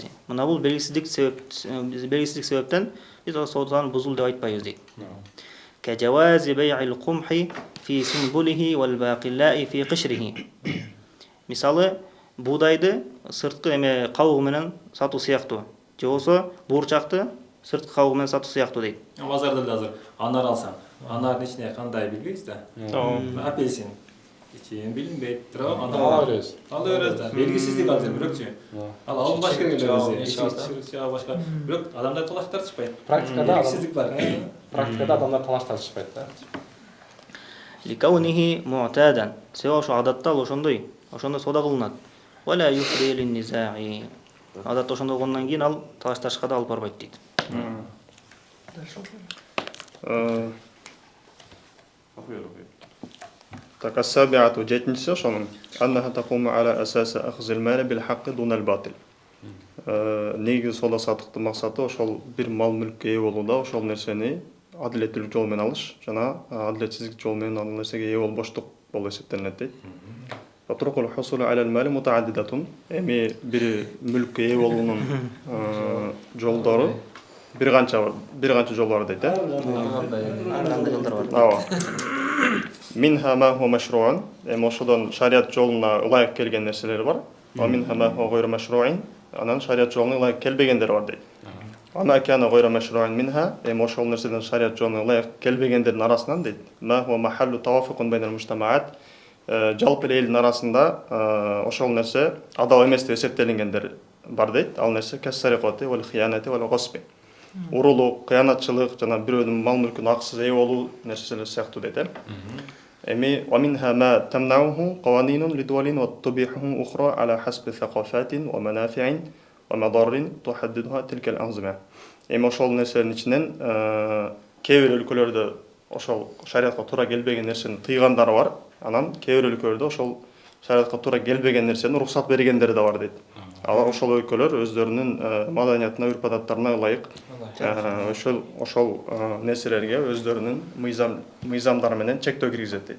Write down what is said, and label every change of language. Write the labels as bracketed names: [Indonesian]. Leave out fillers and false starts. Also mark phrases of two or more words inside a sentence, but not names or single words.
[Kyrgyz] Мына бул белгисиздик себептен биз сооданы бузул деп айтпайбыз дейт. [Arabic] كجواز بيع القمح في سنبله والباقلاء في قشره. [Kyrgyz] Мисалы, буудайды сырткы эме кабыгы менен сатуу сыяктуу. Же болсо буурчакты сырткы кабыгы менен сатуу сыяктуу дейт. Базарда эле азыр анар алсаң, анардын ичине кандай билбейсиз да? Апельсин ичин билинбейт, бирок ала беребиз. Да. Белгисиздик азыр бирокчу. Ал алынбаш керек эле өзү. Башка. Бирок адамдар талаш тартышпайт. Белгисиздик бар. Практикада адамдар талаш тартышпайт да. [Arabic] لكونه معتادا. [Kyrgyz] Себеби ошо адатта ошондой соода кылынат. [Arabic] ولا يفضي للنزاع. [Kyrgyz] Адатта ошондой болгондон кийин ал талаш тартышка да алып барбайт дейт. [Arabic] Так, السابعة [Kyrgyz] жетинчиси ошонун [Arabic] أنها تقوم على أساس أخذ المال بالحق دون الباطل. [Kyrgyz] Негизи соода саттыктын максаты ошол бир мал мүлккө ээ болууда, ошол нерсени адилеттүүлүк жол менен алыш жана адилетсиздик жол менен ал нерсеге ээ болбоштук болуп эсептелинет дейт. [Arabic] فطرق الحصول على المال متعددة. [Kyrgyz] Эми бир мүлккө ээ болуунун жолдору бир канча жол бар дейт. Ооба. [Arabic] منها ما هو مشروع. [Kyrgyz] Эми ошодон шарият жолуна ылайык келген нерселер бар. [Arabic] ومنها ما هو غير مشروع [Kyrgyz] анан шарият жолуна ылайык келбегендер бар дейт. [Arabic] أما كان غير مشروع منها, [Kyrgyz] ошол нерседен шарият жолуна ылайык келбегендердин арасынан дейт. [Arabic] ما هو محل توافق بين المجتمعات, [Kyrgyz] жалпы элдин арасында ошол нерсе адал эмес деп эсептелингендер бар дейт. Ал нерсе [Arabic] كالسرقة والخيانة والغصب. [Kyrgyz] Урулук, кыянатчылык жана бирөөнүн мал мүлкүн акысыз ээ болуу нерселер сыяктуу дейт. [Arabic] Эми ومنها ما تمنعه قوانين لدول وتبيحه أخرى على حسب ثقافات ومنافع ومضار تحددها تلك الأنظمة. [Kyrgyz] Эми ошол нерселердин ичинен кээ бир өлкөлөрдө ошол шариатка туура келбеген нерсени тыйгандары бар. Анан кээ бир өлкөлөрдө ошол шариатка туура келбеген нерсени уруксат бергендери да бар дейт. Ал ошол өлкөлөр өздөрүнүн маданиятына, үрп-адаттарына ылайык ошол нерселерге өздөрүнүн мыйзамдары менен чектөө киргизет дейт.